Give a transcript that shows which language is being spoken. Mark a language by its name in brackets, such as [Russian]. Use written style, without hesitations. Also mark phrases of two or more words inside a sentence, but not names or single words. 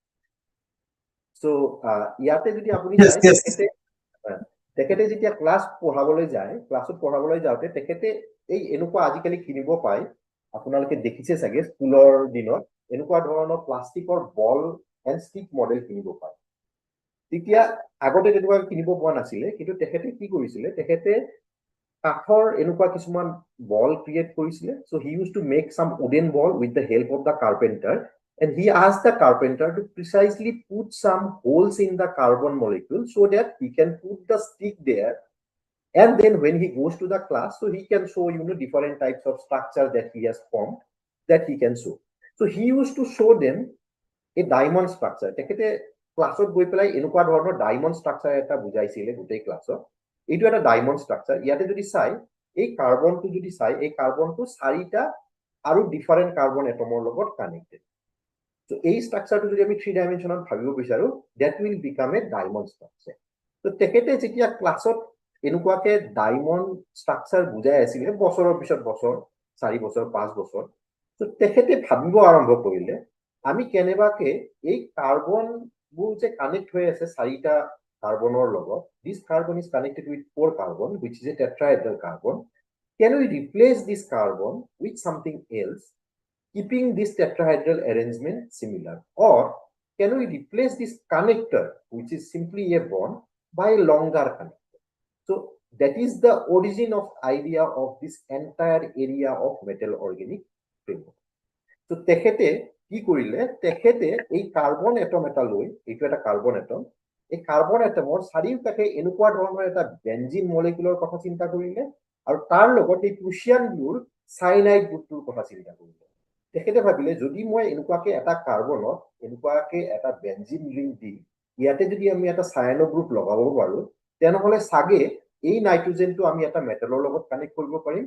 [Assamese] সো ইয়াতে যদি আপুনি তেখেতে যেতিয়া ক্লাছ পঢ়াবলৈ যায়, ক্লাছত পঢ়াবলৈ যাওঁতে তেখেতে এই এনেকুৱা আজিকালি কিনিব পায়, আপোনালোকে দেখিছে চাগে স্কুলৰ দিনত, এনেকুৱা ধৰণৰ প্লাষ্টিকৰ [English] ball and stick model [Assamese] কিনিব পায়. তেতিয়া আগতে তেনেকুৱা কিনিব পোৱা নাছিলে, কিন্তু তেখেতে কি কৰিছিলে, তেখেতে কাঠৰ এনেকুৱা কিছুমান বল ক্ৰিয়েট কৰিছিলে. [English] So he used to make some wooden ball with the help of the carpenter, and he asked the carpenter to precisely put some holes in the carbon molecule so that he can put the stick there, and then when he goes to the class, so he can show different types of structure that he has formed, that he can show. So he used to show them a diamond structure. [Assamese] তেখেতে ক্লাছত গৈ পেলাই এনেকুৱা ধৰণৰ [English] diamond structure [Assamese] এটা বুজাইছিলে গোটেই ক্লাছত. এইটো এটা [English] diamond structure. [Assamese] ইয়াতে যদি চাই, এই কাৰ্বনটো যদি চাই, এই কাৰ্বনটো 4টা আৰু [English] different carbon atom [Assamese] লগত কানেক্টেড. So এই ষ্ট্ৰাকচাৰটো যদি আমি 3 ডাইমেনশ্যনত ভাবিব বিচাৰো, [English] that will become a diamond structure. [Assamese] So তেখেতে যেতিয়া ক্লাছত এনেকুৱাকে [English] diamond structure [Assamese] বুজাই আছিলে, বছৰৰ পিছত বছৰ, 4 বছৰ 5 বছৰ, so তেখেতে ভাবিব আৰম্ভ কৰিলে আমি কেনেবাকে এই কাৰ্বনবোৰ যে কানেক্ট হৈ আছে 4টা কাৰ্বনৰ লগত, [English] this carbon is connected with 4 carbon, which is a tetrahedral carbon. Can we replace this carbon with something else, keeping this tetrahedral arrangement similar? Or can we replace this connector, which is simply a bond, by a longer connector? So that is the origin of idea of this entire area of metal organic framework. [Assamese] So তেখেতে কি কৰিলে, তেখেতে এই [English] carbon atom [Assamese] এটা লৈ, এইটো এটা [English] carbon atom, [Assamese] এই [English] carbon atom [Assamese] চাৰিওকাষে এনেকুৱা ধৰণৰ এটা [English] benzene molecule [Assamese] কথা চিন্তা কৰিলে, আৰু তাৰ লগত এই প্ৰুচিয়ান গ্লুৰ [English] cyanide group [Assamese] কথা চিন্তা কৰিলে. তেখেতে ভাবিলে যদি মই এনেকুৱাকে এটা কাৰ্বনত এনেকুৱাকে এটা [English] benzene ring [Assamese] দি ইয়াতে যদি আমি এটা [English] cyano group [Assamese] লগাব পাৰো, তেনেহ'লে চাগে এই নাইট্ৰজেনটো আমি এটা মেটেলৰ লগত কানেক্ট কৰিব পাৰিম.